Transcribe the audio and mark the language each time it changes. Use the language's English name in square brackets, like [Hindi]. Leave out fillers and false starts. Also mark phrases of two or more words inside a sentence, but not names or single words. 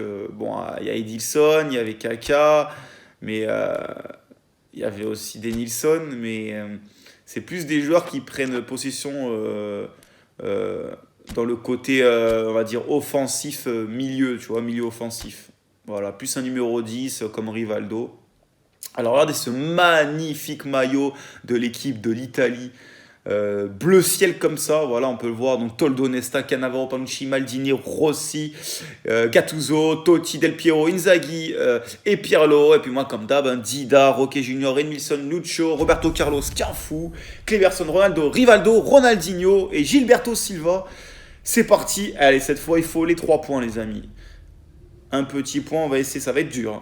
[French] Bon, il y a Edilson, il y avait Kaka, mais il y avait aussi Denilson, mais c'est plus des joueurs qui prennent possession dans le côté, on va dire, offensif, milieu, tu vois, milieu offensif. Voilà, plus un numéro 10 comme Rivaldo. Alors regardez ce magnifique maillot de l'équipe de l'Italie. Bleu ciel comme ça, voilà, on peut le voir. Donc Toldo, Nesta, Cannavaro, Panucci, Maldini, Rossi, Gattuso, Totti, Del Piero, Inzaghi et Pirlo. Et puis moi, comme d'hab, Dida, Roque Junior, Edmilson, Lucho, Roberto Carlos, Cafu, Kleberson, Ronaldo, Rivaldo, Ronaldinho et Gilberto Silva. C'est parti. Allez, cette fois, il faut les 3 points, les amis. Un petit point, on va essayer. Ça va être dur. Hein.